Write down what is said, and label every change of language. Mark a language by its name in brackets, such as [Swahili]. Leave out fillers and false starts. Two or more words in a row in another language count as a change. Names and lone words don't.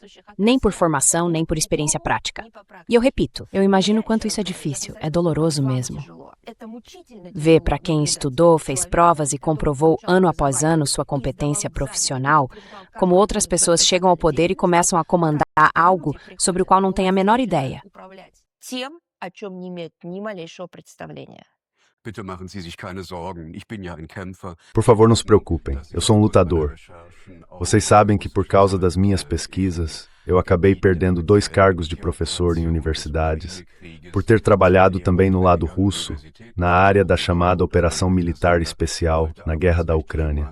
[Portuguese] Nem por formação, nem por experiência prática. E eu repito, eu imagino o quanto isso é difícil, é doloroso mesmo. Ver para quem estudou, fez provas e comprovou ano após ano sua competência profissional, como outras pessoas chegam ao poder e começam a comandar algo sobre o qual não têm a menor ideia. [Russian] тем, о чем не имеют ни малейшего представления. [German] Bitte machen Sie sich keine Sorgen. Ich bin ja ein Kämpfer. [Portuguese] Por favor, não se preocupem, eu sou um lutador. Vocês sabem que por causa das minhas pesquisas, eu acabei perdendo 2 cargos de professor em universidades, por ter trabalhado também no lado russo, na área da chamada Operação Militar Especial, na Guerra da Ucrânia.